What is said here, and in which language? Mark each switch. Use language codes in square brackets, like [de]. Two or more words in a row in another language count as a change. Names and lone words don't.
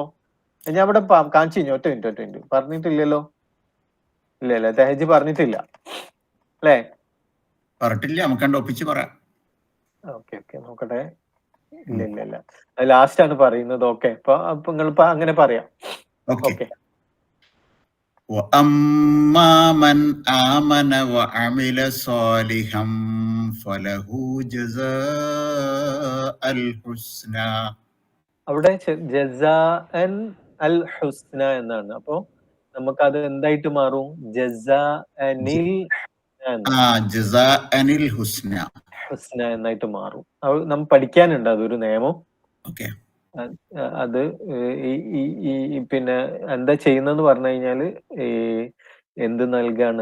[ml] ഞാൻ അവിടെ കാണിച്ചു കഴിഞ്ഞു. ഒറ്റ മിനിറ്റ് പറഞ്ഞിട്ടില്ലല്ലോ. ഇല്ല, തഹജി പറഞ്ഞിട്ടില്ല അല്ലേ? പറഞ്ഞിട്ടില്ല, നമുക്ക് ഒപ്പിച്ച് പറയാം. ഓക്കെ നോക്കട്ടെ. ഇല്ല, ലാസ്റ്റ് ആണ് പറയുന്നത്. ഓക്കെ, അപ്പൊ നിങ്ങൾ അങ്ങനെ പറയാം. ഓക്കെ. [ar] وَأَمَّا مَنْ آمَنَ وَعَمِلَ صَالِحًا فَلَهُ جَزَاءُ الْحُسْنَى. [ml] അവിടെ [ar] جزاء الحسنى [ml] എന്നാണ്. അപ്പൊ നമുക്കത് എന്തായിട്ട് മാറും? ജസാഅനിൽ ഹുസ്ന എന്നായിട്ട് മാറും. നമ്മൾ പഠിക്കാനുണ്ട് അതൊരു നിയമം. അത് പിന്നെ എന്താ ചെയ്യുന്നതെന്ന് പറഞ്ഞു കഴിഞ്ഞാല് എന്ത് നൽകാണ്?